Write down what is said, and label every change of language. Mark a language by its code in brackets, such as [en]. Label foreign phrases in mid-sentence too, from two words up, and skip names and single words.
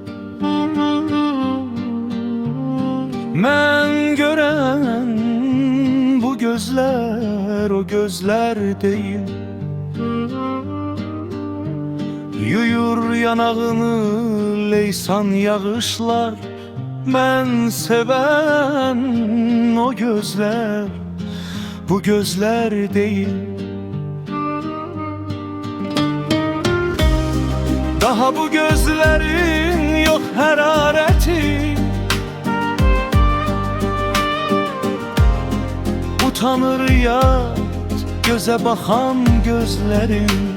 [az] Mən görən bu gözlər o gözlər deyil. Yuyur yanağını leysan yağışlar. Mən sevən o gözlər bu gözlər deyil. [tr] Daha bu gözlerin yok hərarəti. Utanır yat göze bakan gözlerin.